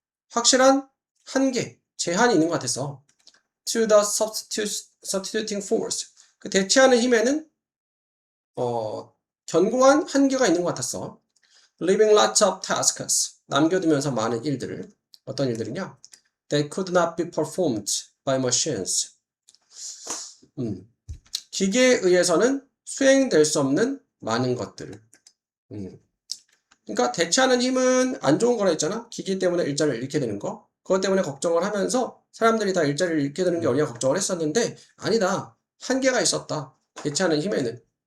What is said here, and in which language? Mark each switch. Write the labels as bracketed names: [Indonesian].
[Korean] 확실한 한계, 제한이 있는 것 같았어. [English] To the substituting force. [Korean] 그 대체하는 힘에는 견고한 한계가 있는 것 같았어. [English] Leaving lots of tasks. [Korean] 남겨두면서 많은 일들을. 어떤 일들이냐? [English] That could not be performed by machines. [Korean] 기계에 의해서는 수행될 수 없는 많은 것들을. 그러니까 대체하는 힘은 안 좋은 거라 했잖아. 기계 때문에 일자리를 잃게 되는 거. 그것 때문에 걱정을 하면서 사람들이 다 일자리를 잃게 되는 게 우리가 걱정을 했었는데 아니다. 한계가 있었다. 대체하는 힘에는.